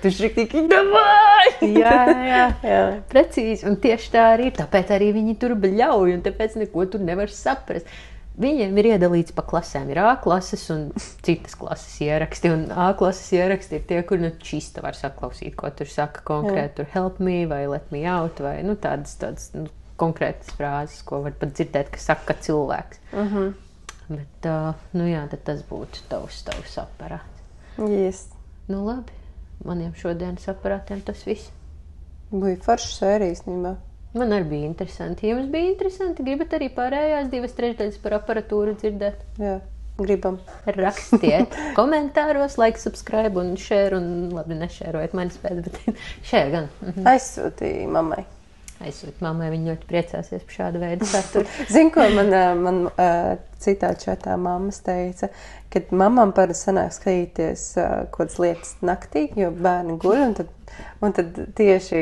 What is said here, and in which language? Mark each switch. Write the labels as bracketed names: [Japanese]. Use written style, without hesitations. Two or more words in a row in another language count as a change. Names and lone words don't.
[Latvian] Viņš riktīgi, davai! Jā. Precīzi, un tieši tā arī ir, tāpēc arī viņi tur bļauj, un tāpēc neko tur nevar saprast. Viņiem ir iedalīts pa klasēm. Ir A klases un citas klases ieraksti, un A klases ieraksti ir tie, kur čista var saklausīt, ko tur saka konkrēti, tur [English] help me, [Latvian] vai [English] let me out, [Latvian] vai tādas konkrētas frāzes, ko var pat dzirdēt, ka saka cilvēks. Bet, tad tas būtu tavs aparāts. [English] Yes. [Latvian] Labi, maniem šodienas aparātiem tas viss. Bija forša sērija īstenībā. Man arī bija interesanti. Ja jums bija interesanti, gribat arī pārējās 2/3 par aparatūru dzirdēt? Jā, gribam. Rakstiet komentāros, [English] like, subscribe [Latvian] un share, un labi, nešērojiet manis pēc, bet share gan. Aizsūtīja mammai. Aizsūt mammai, viņa ļoti priecāsies par šādu veidu saturu. Zinu, ko man citā čatā mammas teica, kad mamām parasti sanāk skatīties kādas lietas naktī, jo bērni guļ, un tad tieši...